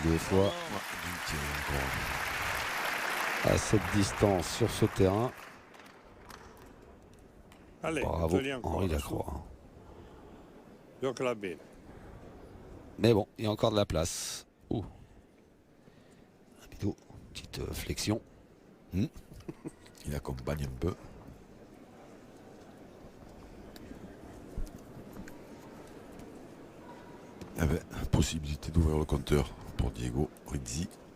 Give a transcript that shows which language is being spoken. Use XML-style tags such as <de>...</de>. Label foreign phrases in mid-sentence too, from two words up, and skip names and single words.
<fr>tombe. deux fois Bien tiré encore. à cette distance sur ce terrain. Allez, Bravo Anthony encore. Henri Lacroix.</fr> <it>Gioca la bene.</it> <fr>Mais bon, il y a encore de la place. Ouh. Rapido, petite flexion. Il accompagne un peu. Il y avait possibilité d'ouvrir le compteur pour Diego Rizzi.</fr>